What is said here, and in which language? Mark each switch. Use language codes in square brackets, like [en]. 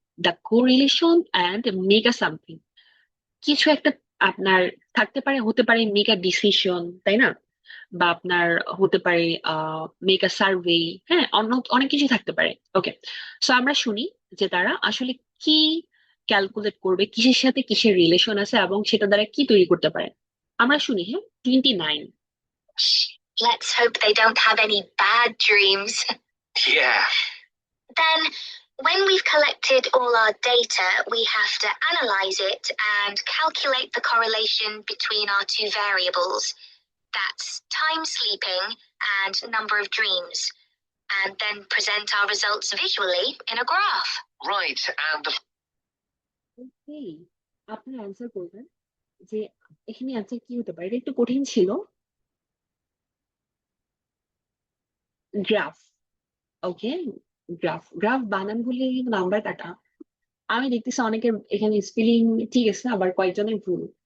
[en] the correlation and make a something, [bn] কিছু একটা আপনার থাকতে পারে, হতে পারে [en] make a decision, [bn] তাই না? বা আপনার হতে পারে [en] make a survey, [bn] হ্যাঁ, অন্য অনেক কিছু থাকতে পারে, ওকে। সো আমরা শুনি যে তারা আসলে কি ক্যালকুলেট করবে, কিসের সাথে কিসের রিলেশন আছে, এবং সেটা দ্বারা কি তৈরি করতে পারে। আমরা শুনি, হ্যাঁ। 29। [en] Let's hope they don't have any bad dreams. Yeah. Then, when we've collected all our data, we have to analyze it and calculate the correlation between our two variables. That's time sleeping and number of dreams. And then present our results visually in a graph. Right, and the [bn] ওকে, আপনি answer করবেন যে এখানে answer কি হতে পারে। এটা একটু কঠিন ছিল। গ্রাফ, ওকে। গ্রাফ, গ্রাফ বানান ভুলে কিন্তু নাম্বার কাটা। আমি দেখতেছি অনেকের এখানে স্পেলিং ঠিক আছে, আবার কয়েকজনের ভুল।